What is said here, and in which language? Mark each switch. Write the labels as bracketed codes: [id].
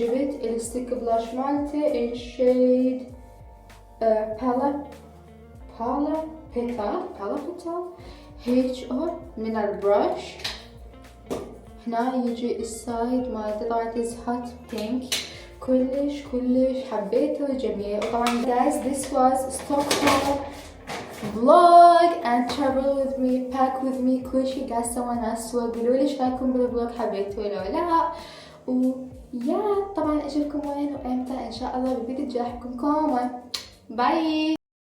[ar] جبت الستيك بلاش مالته ان شيد بالا بيتا هيك من البرش. هنا يجي السايد مالته طبعا هوت بينك. كلش حبيته جميل. وطبعا [en] guys this was Stockholm vlog and travel with me, pack with me. [ar] كل شي قاعد سوى ناس وقولوا لي ايش رايكم بالفلوج، حبيتوه لو لا. ويا طبعا اشوفكم وين وامتى ان شاء الله بالفيديو الجاي. احبكم كوما، باي.